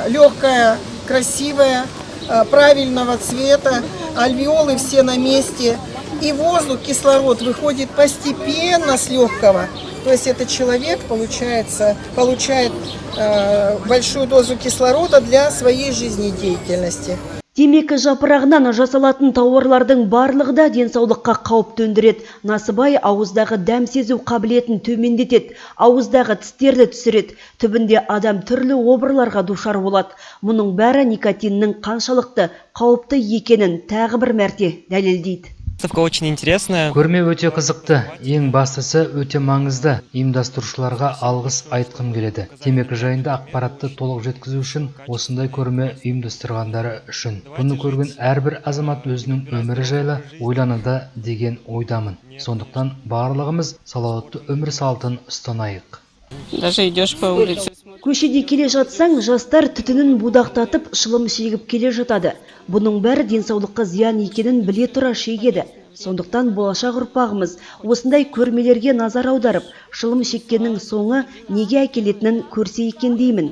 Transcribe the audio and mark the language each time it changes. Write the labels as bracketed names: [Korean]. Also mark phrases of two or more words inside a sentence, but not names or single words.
[Russian] Легкая, красивая, правильного цвета, альвеолы все на месте. И воздух, кислород выходит постепенно с легкого. То есть этот человек, получает большую дозу кислорода для своей жизнедеятельности. [Kazakh] Темекі жапырағынан жасалатын тауарлардың барлығы да денсаулыққа қауіп төндіреді. Насыбай ауыздағы дәм сезу қабілетін төмендетеді, ауыздағы тістерді түсіреді. Түбінде адам түрлі обырларға душар болады. Мұның бәрі никотиннің қаншалықты қауіпті екенін тағы бір мәрте дәлелдейді. [Russian] Выставка очень интересная. [Kazakh] Көрме өте қызықты, ең бастысы өте маңызды. Ұйымдастырушыларға алғыс айтқым келеді. Темекі жайында ақпаратты толық жеткізу үшін осындай көрме ұйымдастырғандары үшін. Бұны көрген әрбір азамат өзінің өмірі жайлы ойланады деген ойдамын. Сондықтан барлығымыз салауатты өмір салтын ұстанайық. [Russian] Даже идешь по улице. [Kazakh] Көшеде келе жатсаң, жастар түтінін будақтатып, шылым шегіп келе жатады. Бұның бәрі денсаулыққа зиян екенін біле тұра шегеді. Сондықтан болашақ ұрпағымыз осындай көрмелерге назар аударып, шылым шеккеннің соңы неге әкелетінін көрсе екен деймін.